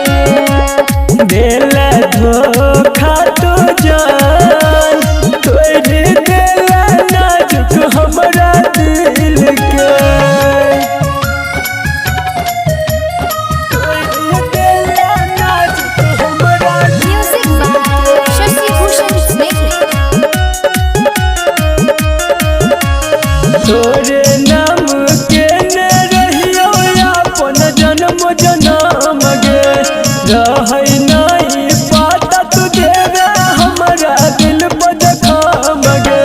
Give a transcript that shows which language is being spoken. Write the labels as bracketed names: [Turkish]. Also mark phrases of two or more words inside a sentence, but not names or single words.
[Maithili] देला धोखा तू जान तोरी देला नाजुक हमरा दिल के। तोरी देला नाजुक हमरा [English] music by [Maithili] शशि भूषण स्नेह। तोरे नाम के ने रहियो अपन जन्म जन्म गे। रहै नहीं पाता तू देवे हमरा दिल पर जखम गे।